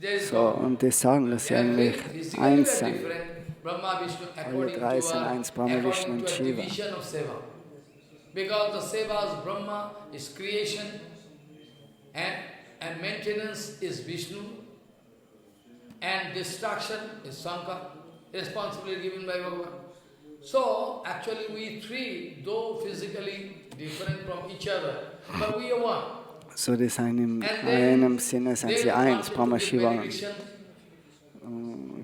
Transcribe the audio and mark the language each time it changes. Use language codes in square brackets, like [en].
[de] So, und die sagen, dass sie eigentlich eins sind. Alle 3 sind eins, Brahma, Vishnu und Shiva. [en] Because the Seva is Brahma, is creation, and maintenance is Vishnu. And destruction is Shankar, responsibility given by Bhagavan. So, actually we 3, though physically different from each other, but we are one. [de] So, das sind in einem Sinne sind sie eins, Brahma, Shiva und